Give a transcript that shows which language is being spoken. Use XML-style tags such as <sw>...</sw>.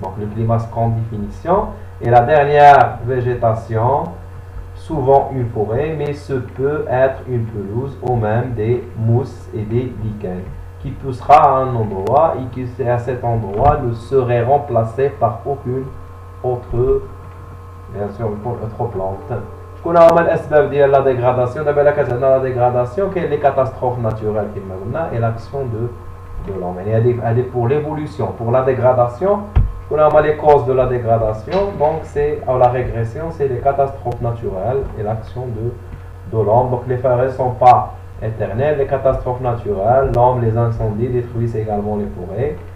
<fr>Donc le climax comme définition est la dernière végétation, souvent une forêt, mais ce peut être une pelouse ou même des mousses et des lichens, qui poussera à un endroit et qui à cet endroit ne serait remplacé par aucune autre, bien sûr, autre plante.</fr> <ar>شكون هما الاسباب ديال لا ديغراداسيون؟ دابا الا كانت عندنا لا ديغراداسيون كاين لي كاتاستروف ناتورال كما قلنا اي لاكسيون</ar> <fr>de l'homme. Elle est pour l'évolution. Pour la dégradation, les causes de la dégradation, donc c'est la régression, c'est les catastrophes naturelles et l'action de l'homme. Donc les forêts ne sont pas éternelles, les catastrophes naturelles, l'homme, les incendies détruisent également les forêts.</fr>